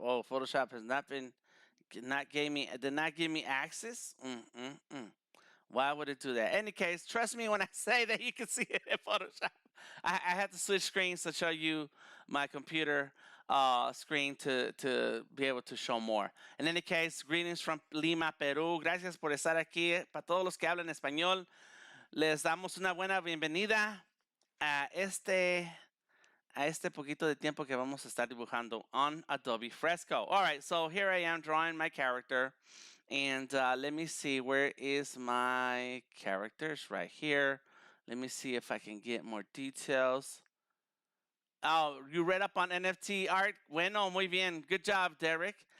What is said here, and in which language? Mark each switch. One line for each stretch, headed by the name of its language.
English: Oh, Photoshop has did not give me access. Why would it do that? In any case, trust me when I say that you can see it in Photoshop. I had to switch screens to show you my computer screen to be able to show more. In any case, greetings from Lima, Perú.
Spanish: Gracias por estar aquí. Para todos los que hablan español, les damos una buena bienvenida a este poquito de tiempo que vamos a estar dibujando
English: on Adobe Fresco. All right, so here I am drawing my character. And let me see, where is my characters? Right here. Let me see if I can get more details. Oh, you read up on NFT art?
Spanish: Bueno, muy bien.
English: Good job, Derek.